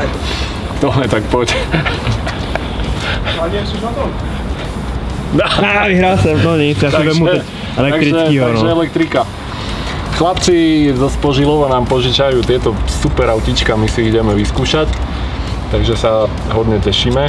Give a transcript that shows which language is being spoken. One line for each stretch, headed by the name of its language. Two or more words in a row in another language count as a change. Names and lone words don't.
Czech: Tohle, tak poď.
Slovak: A nie sú na to?
Czech: Vyhrál jsem, no nic, já si vemu elektrickýho. Takže elektrika.
Slovak: Chlapci zo Spožilova nám požičajú tieto super autička, my si ideme vyskúšať. Takže sa hodne tešíme.